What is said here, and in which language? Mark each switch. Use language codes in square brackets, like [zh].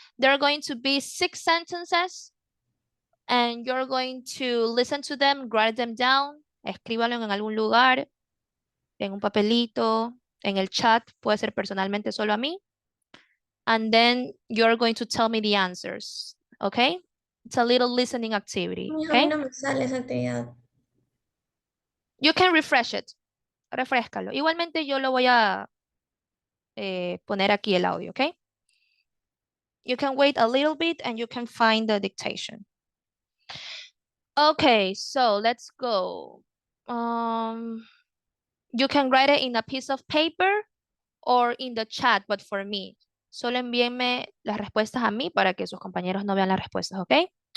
[en] There are going to be 6 sentences and you're going to listen to them, write them down, [es] escríbalo en algún lugar, en un papelito, en el chat, puede ser personalmente solo a mí. [en] And then you're going to tell me the answers, okay? It's a little listening activity, [es] A [en] okay? [es] mí no me sale esa actividad. [en] You can refresh it. [es] Refrescalo. Igualmente yo lo voy a poner aquí el audio, okay? [en] You can wait a little bit and you can find the dictation. Okay, so let's go. You can write it in a piece of paper or in the chat, but for me. [es] Solo envíenme las respuestas a mí para que sus compañeros no vean las respuestas, okay?